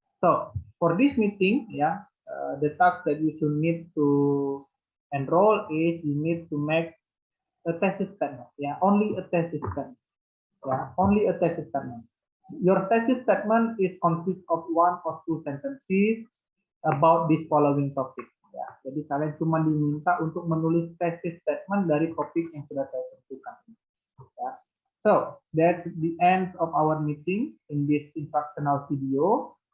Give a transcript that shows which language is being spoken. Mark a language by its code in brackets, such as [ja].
[en] So for this meeting, yeah, the task that you should need to enroll is you need to make a thesis statement. Yeah, only a thesis statement. Yeah, only a thesis statement. Your thesis statement is consist of 1 or 2 sentences about this following topic. [id] Ya, jadi kalian cuma diminta untuk menulis thesis statement dari topik yang sudah saya tentukan. Ya. [en] So that's the end of our meeting in this instructional video.